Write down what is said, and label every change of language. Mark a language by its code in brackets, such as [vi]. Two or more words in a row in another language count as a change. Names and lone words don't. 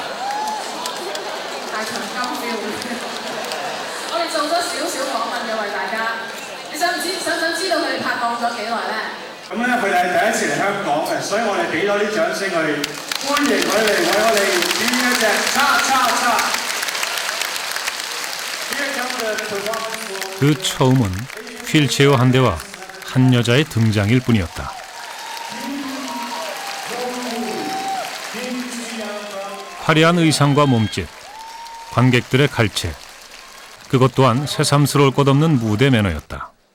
[yue] 大長今 [en] feel。 [yue] 我哋做咗少少訪問嘅為大家，你想唔想知道佢哋拍檔咗幾耐咧？咁咧，佢哋係第一次嚟香港嘅，所以我哋俾多啲掌聲佢哋，歡迎佢哋為我哋演一隻叉叉叉。 [ko] 그 처음은 휠체어 한 대와 한 여자의 등장일 뿐이었다. 화려한 의상과 몸짓, 관객들의 갈채, 그것 또한 새삼스러울 것 없는 무대 매너였다.